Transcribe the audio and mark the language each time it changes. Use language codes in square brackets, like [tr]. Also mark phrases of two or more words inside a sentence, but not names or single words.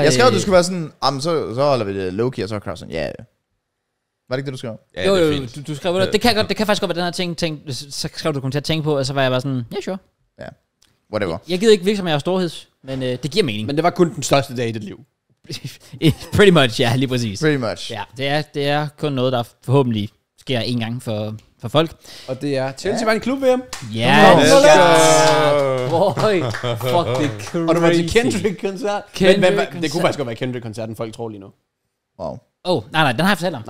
[da] Jeg skrev, at du skulle være sådan, så holder vi det low-key, og så er Kraus sådan, ja. Var det ikke det, du skrev? Ja, jo, du skrev det kan faktisk godt være den her ting, så skrev du kom til at tænke på, og så var jeg bare sådan, ja, sure. Ja, whatever. Jeg gider ikke virke som jeg er storheds, men det giver mening. Men det var kun den største dag i dit liv. [en] Pretty much, [da] ja, lige præcis. [en] Pretty much. [da] Ja, det er kun noget, der forhåbentlig sker en gang for folk. Og det er Chelsea var en klub-VM. Ja, [en] boy, fuck [da] det crazy. Og du var til Kendrick-koncert. Det kunne faktisk godt være Kendrick-koncerten, folk tror lige nu. Wow. Nej, den har jeg fortalt om.